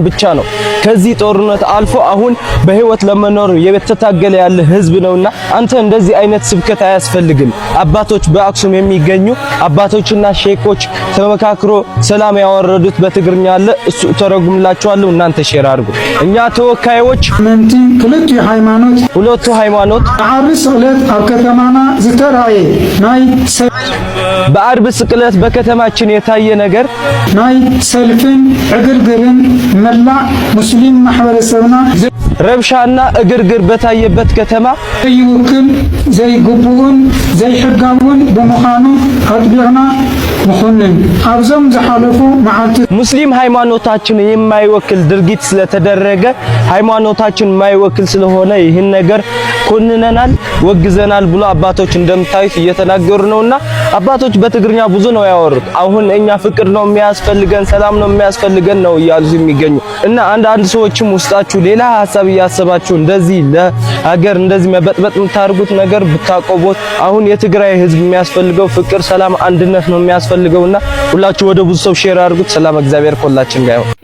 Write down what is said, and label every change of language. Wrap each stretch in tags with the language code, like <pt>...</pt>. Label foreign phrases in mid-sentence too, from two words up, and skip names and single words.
<am>ብቻ ነው። ከዚህ ጦርነት አልፎ አሁን በህይወት ለመኖር የተታገለ ያለ ህዝብ ነውና አንተ እንደዚህ አይነት ስብከት አያስፈልግም። አባቶች በአክሱም የሚገኙ አባቶችና ሼኮች ተመካክሮ ሰላም ያወረዱት በትግርኛ አለ፣ እሱ ተረጉምላችኋለሁ። እናንተ ሼር አድርጉ። እኛ ተወካዮች ሁለቱ ሃይማኖት በአርብ ስቅለት በከተማችን የታየ ነገር</am> <ti>ናይ ሰልፍን ዕግርግርን መላእ ሙስሊም ማህበረሰብና</ti> <am>ረብሻና እግርግር በታየበት ከተማ</am> <ti>ዘይውክል ዘይግቡን ዘይሕጋውን በመኻኑ አጥቢቅና መኾንን አብዞም ዝሓለፉ መዓልቲ ሙስሊም</ti> <am>ሃይማኖታችን የማይወክል ድርጊት ስለተደረገ ሃይማኖታችን የማይወክል ስለሆነ ይህን ነገር ኮንነናል፣ ወግዘናል ብሎ አባቶች እንደምታዩት እየተናገሩ ነውና አባቶች በትግርኛ ብዙ ነው ያወሩት። አሁን እኛ ፍቅር ነው የሚያስፈልገን፣ ሰላም ነው የሚያስፈልገን ነው እያሉ የሚገኙ እና አንዳንድ ሰዎችም ውስጣችሁ ሌላ ሐሳብ እያሰባችሁ እንደዚህ ለሀገር እንደዚህ መበጥበጥ የምታርጉት ነገር ብታቆቦት። አሁን የትግራይ ህዝብ የሚያስፈልገው ፍቅር፣ ሰላም፣ አንድነት ነው የሚያስፈልገውና ሁላችሁ ወደ ብዙ ሰው ሼር አድርጉት። ሰላም እግዚአብሔር ከሁላችን ጋር ይሁን።</am>